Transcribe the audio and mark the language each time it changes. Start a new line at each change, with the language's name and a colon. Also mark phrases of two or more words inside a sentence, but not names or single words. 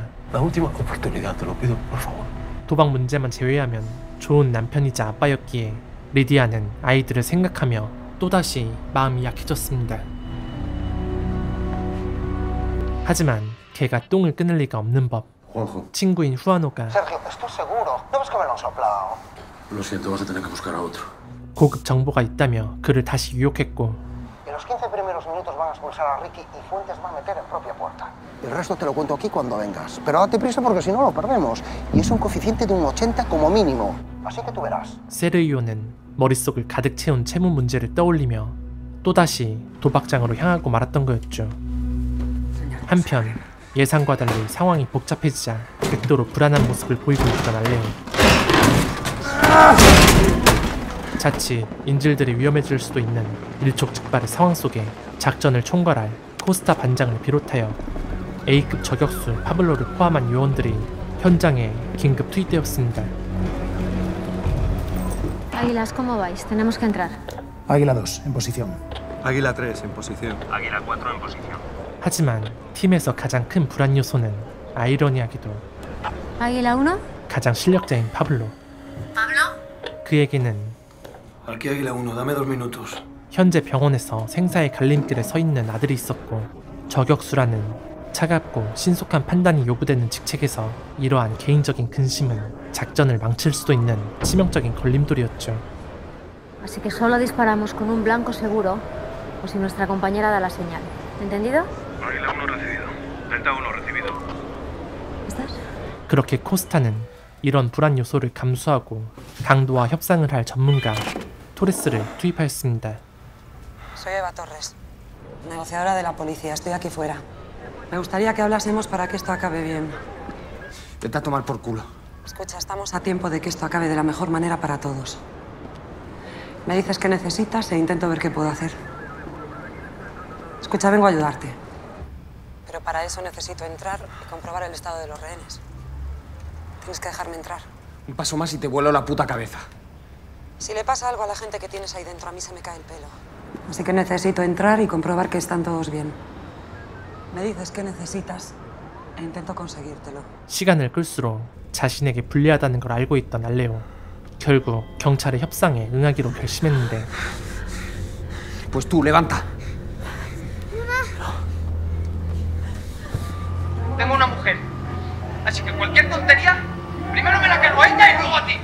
Spanish: La última oportunidad, te lo pido, por favor.
Korean: 도박 문제만 제외하면 좋은 남편이자 아빠였기에 리디아는 아이들을 생각하며 또다시 마음이 약해졌습니다. 하지만 걔가 똥을 끊을 리가 없는 법. Juanjo, 친구인 후아노가
Spanish: Sergio, ¿estás seguro? ¿No ves que me lo han soplado? lo siento, vas a tener que buscar a otro.
Korean: 고급 정보가 있다며 그를 다시 유혹했고
Spanish: En los 15 primeros minutos van a expulsar a Ricky y Fuentes va a meter en propia puerta. El resto te lo cuento aquí cuando vengas. Pero date prisa porque si no lo perdemos. Y es un coeficiente de un 80 como mínimo. Así que tú verás.
Korean: 세르기오는 머릿속을 가득 채운 채무 문제를 떠올리며 또다시 도박장으로 향하고 말았던 거였죠. 한편 예상과 달리 상황이 복잡해지자 극도로 불안한 모습을 보이고 있던 알레오. 자칫 인질들이 위험해질 수도 있는 일촉즉발의 상황 속에 작전을 총괄할 코스타 반장을 비롯하여 A급 저격수 파블로를 포함한 요원들이 현장에 긴급 투입되었습니다.
Spanish: Águilas, ¿cómo vais? Tenemos que entrar. Águila 2, en posición. Águila 3, en posición. Águila 4 en posición.
Korean: 하지만 팀에서 가장 큰 불안 요소는 아이러니하게도
Spanish: Águila 1.
Korean: 가장 실력자인 파블로. 그에게는
Spanish: Aquí Águila 1, dame 2 minutos.
Korean: 현재 병원에서 생사의 갈림길에 서 있는 아들이 있었고 저격수라는 차갑고 신속한 판단이 요구되는 직책에서 이러한 개인적인 근심은 작전을 망칠 수도 있는 치명적인 걸림돌이었죠.
Spanish: Así que solo disparamos con un blanco seguro o si nuestra compañera da la señal. ¿Entendido? Águila 1 recibido. Delta 1 recibido. ¿Estás?
Korean: 그렇게 코스타는 이런 불안 요소를 감수하고 강도와 협상을 할 전문가 토레스를 투입하였습니다.
Spanish: Soy Eva Torres, negociadora de la policía. Estoy aquí fuera. Me gustaría que hablásemos para que esto acabe bien. Vete a tomar por culo. Escucha, estamos a tiempo de que esto acabe de la mejor manera para todos. Me dices qué necesitas e intento ver qué puedo hacer. Escucha, vengo a ayudarte. Pero para eso necesito entrar y comprobar el estado de los rehenes. Tienes que dejarme entrar. Un paso más y te vuelo la puta cabeza. Si le pasa algo a la gente que tienes ahí dentro, a mí se me cae el pelo. Así que necesito entrar y comprobar que están todos bien. Me dices qué necesitas e intento conseguírtelo.
Korean: 시간을 끌수록 자신에게 불리하다는 걸 알고 있던 알레오. 결국 경찰의 협상에 응하기로 결심했는데
Spanish: Pues tú, levanta. Tengo una mujer, así que cualquier tontería, primero me la cargo a ella y luego a ti.